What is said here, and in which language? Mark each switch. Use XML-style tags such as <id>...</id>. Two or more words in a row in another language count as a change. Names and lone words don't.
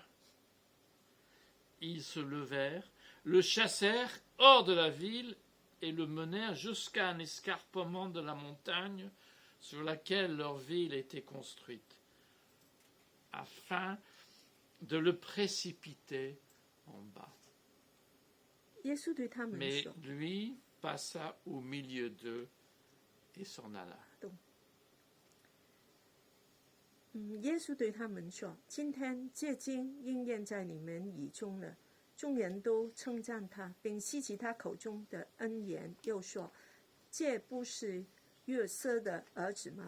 <fr>Ils se levèrent, le chassèrent hors de la ville et le menèrent jusqu'à un escarpement de la montagne sur laquelle leur ville était construite, afin de le précipiter en bas. Mais lui passa au milieu d'eux et s'en alla.</fr> <zh>耶稣对他们说：“今天这经应验在你们耳中了。” 众人都称赞他，并希奇他口中的恩言，又说：“这不是约瑟的儿子吗？”</zh>